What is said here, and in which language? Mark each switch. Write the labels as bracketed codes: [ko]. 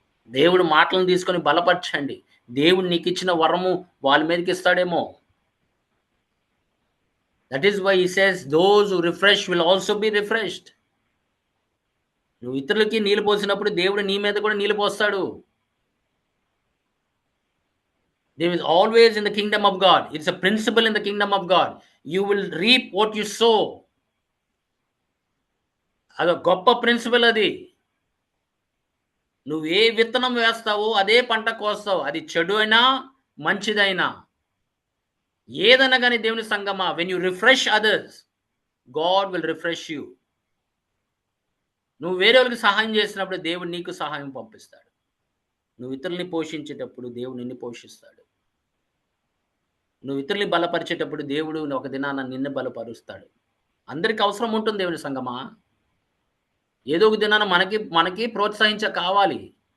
[te] దేవుడు మాటలను తీసుకొని బలపరచండి. దేవుడు నీకిచ్చిన వరము వాళ్ళ మీదకిస్తాడేమో. [en] That is why he says those who refresh will also be refreshed. [te] నువ్వు ఇతరులకి నీళ్లు పోసినప్పుడు దేవుడు నీ మీద కూడా నీళ్లు పోస్తాడు. [en] There is always in the kingdom of God. It's a principle in the kingdom of God. You will reap what you sow. [te] అది గొప్ప ప్రిన్సిపల్ అది. నువ్వు ఏ విత్తనం వేస్తావో అదే పంట కోస్తావు. అది చెడు అయినా, మంచిదైనా. ఏదైనా గాని దేవుని సంగమా [en] when you refresh others, God will refresh you. [te] నువ్వు వేరే వాళ్ళకి సహాయం చేసినప్పుడు దేవుడు నీకు సహాయం పంపిస్తాడు. నువ్వు ఇతరుల్ని పోషించేటప్పుడు దేవుడు నిన్ను పోషిస్తాడు. నువ్వు ఇతరుల్ని బలపరిచేటప్పుడు దేవుడు ఒక దినాన నిన్ను బలపరుస్తాడు. అందరికి అవసరం ఉంటుంది దేవుని సంగమా. ఏదో ఒక దినాన మనకి కావాలి.